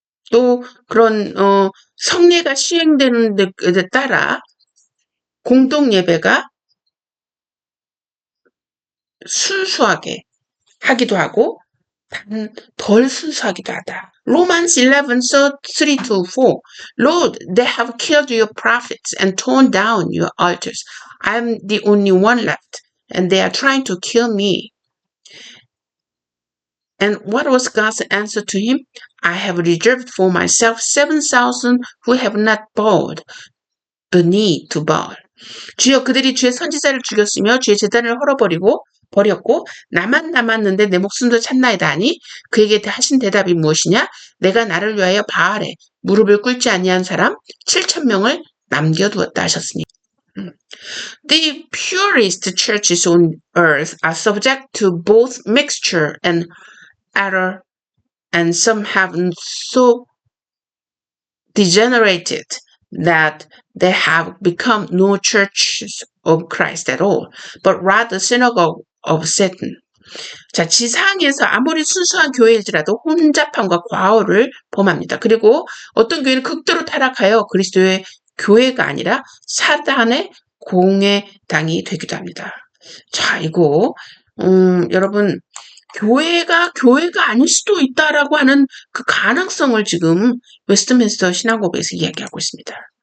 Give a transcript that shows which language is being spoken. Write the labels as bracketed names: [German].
[Korean] 또 그런 성례가 시행되는 데에 따라 공동 예배가 순수하게 하기도 하고 덜 순수하기도 하다. [English] Romans 11, 3-4 Lord, they have killed your prophets and torn down your altars. I am the only one left, and they are trying to kill me. And what was God's answer to him? I have reserved for myself 7,000 who have not bowed the knee to Baal. [Korean] 주여 그들이 주의 선지자를 죽였으며 주의 제단을 버렸고 나만 남았는데 내 목숨도 찾나이다 하니 그에게 하신 대답이 무엇이냐? 내가 나를 위하여 바알에 무릎을 꿇지 아니한 사람 7,000명을 남겨두었다 하셨으니. [English] The purest churches on earth are subject to both mixture and error, and some have so degenerated that they have become no churches of Christ at all, but rather synagogue of Satan. [Korean] 자, 지상에서 아무리 순수한 교회일지라도 혼잡함과 과오를 범합니다. 그리고 어떤 교회는 극도로 타락하여 그리스도의 교회가 아니라 사단의 공회당이 되기도 합니다. 자, 이거 여러분 교회가 아닐 수도 있다라고 하는 그 가능성을 지금 웨스트민스터 신학법에서 이야기하고 있습니다.